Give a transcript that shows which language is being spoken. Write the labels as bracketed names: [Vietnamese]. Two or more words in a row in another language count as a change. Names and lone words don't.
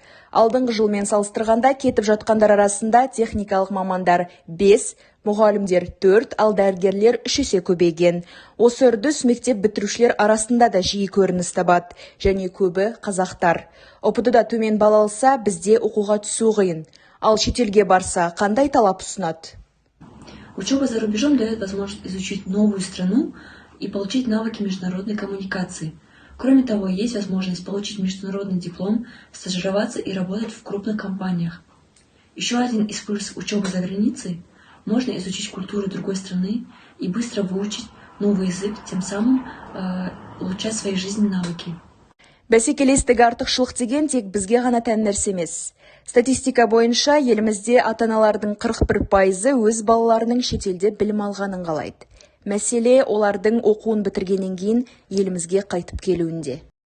[Kazakh] Алдыңғы жылмен салыстырғанда кетіп жатқандар арасында техникалық мамандар 5, мұғалімдер 4, ал дәрігерлер 3 есе көбейген. Осы үрдіс мектеп бітірушілер арасында да жиі көрініс табады, және көбі қазақтар. ОПТ-да төмен балл алса, бізде оқуға түсу қиын. Ал шетелге барса, қандай талап ұсынады? [Russian] Учеба за рубежом дает возможность изучить новую страну и получить навыки международной коммуникации. Кроме того, есть возможность получить международный диплом, стажироваться и работать в крупных компаниях. Еще один из плюсов учебы за границей – можно изучить культуру другой страны и быстро выучить новый язык, тем самым улучшать свои жизненные навыки. [Kazakh] Бәсекелестік артықшылық деген тек бізге ғана тән нәрсе емес. Статистика бойынша елімізде ата-аналардың 41%-ы өз балаларының шетелде білім алғанын қалайды. Мәселе олардың оқуын бітіргеннен кейін елімізге қайтып келуінде.